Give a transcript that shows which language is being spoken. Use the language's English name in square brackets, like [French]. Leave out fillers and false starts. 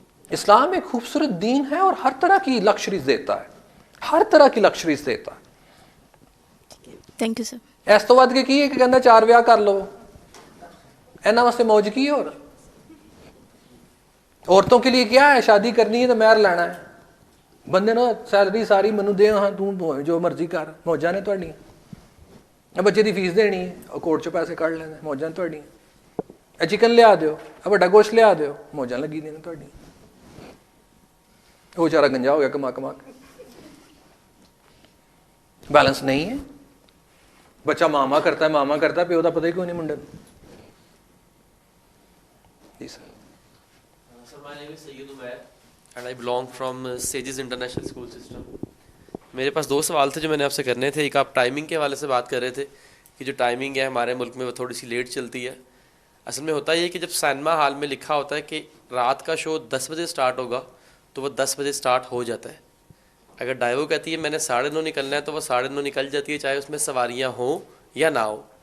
[Urdu] اسلام ایک خوبصورت دین ہے اور ہر طرح کی لکشریز دیتا ہے, ہر طرح کی لکشریز دیتا ہے. [English] Thank you sir. [Punjabi] Is to with کے کی ہے کہ کہنا 4 ਵਿਆਹ کر لو, اینا واسطے موج کی ہے. [Urdu] اور عورتوں کے لیے کیا ہے, شادی کرنی ہے تو مہر لینا ہے. [Punjabi] بندے نا سیلری ساری منو دے, ہاں تو جو مرضی کر, موجاں نے تہاڈیاں. بچے دی فیس دینی ہے, اور کورٹ چوں پیسے کਢ لینے, موجاں تہاڈیاں. چکن لیا دیو, بڑا گوشت لیا دیو, موجاں لگی دین تہاڈیاں. [Urdu] وہ بیچارہ گنجا ہو گیا کما کما کے. بیلنس نہیں ہے. بچہ ماما کرتا ہے, [Punjabi] پیو دا پتہ ہی کیوں نہیں Monday. [Urdu] جی sir. [English] Sir, my name is Sayyid Umair and I belong from Sages International School System. [Urdu] میرے پاس 2 سوال تھے جو میں نے آپ سے کرنے تھے. ایک آپ ٹائمنگ کے حوالے سے بات کر رہے تھے کہ جو ٹائمنگ ہے ہمارے ملک میں وہ تھوڑی سی لیٹ چلتی ہے. اصل میں ہوتا یہ کہ جب سینما ہال میں لکھا ہوتا ہے کہ رات کا شو 10 بجے سٹارٹ ہوگا تو وہ 10 بجے سٹارٹ ہو جاتا ہے. اگر ڈائیو کہتی ہے میں نے 9:30 نکلنا ہے تو وہ 9:30 نکل جاتی ہے, چاہے اس میں سواریاں ہوں یا نہ ہو.